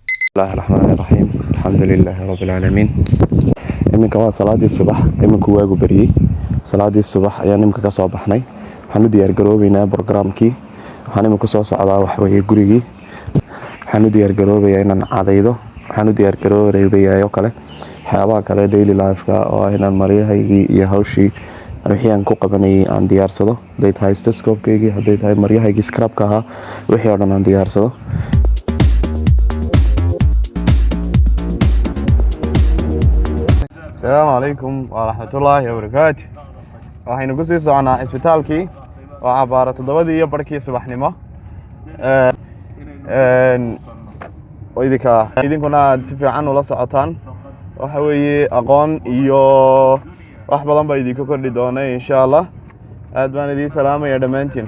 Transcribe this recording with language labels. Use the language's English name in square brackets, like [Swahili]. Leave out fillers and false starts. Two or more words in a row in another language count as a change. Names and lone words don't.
[Arabic] الله الرحمن الرحيم الحمد لله رب العالمين. [Somali] iminka waa salaadii subax iminku waagu bariyay salaadii subax ayaan imika ka soo baxnay waxaan u diyaar garoobaynaa barnaamijkii waxaan imika soo socdaa wax weeye gurigii waxaan u diyaar garoobayaa inaan cadaydo waxaan u diyaar garoobayaa kale waxyaabaha kale [English] daily life-ka [Somali] oo inaan maryahaygii iyo hawshii wixii aan ku qabanayay aan diyaarsado haday tahay stethoscope-keygii haday tahay maryahaygii scrub-ka ahaa wixii oo dhan aan diyaarsado. [Arabic] السلام عليكم ورحمة الله وبركاته. [Somali] waxaynu ku sii soconaa isbitaalkii waxa baara 7 barkii subaxnimo idinkuna si fiican ula socotaan waxa weeye aqoon iyo wax badan baa idinku kordhi doona [Arabic] إن شاء الله. [Somali] aad baan idin salaamaya dhamaantiin.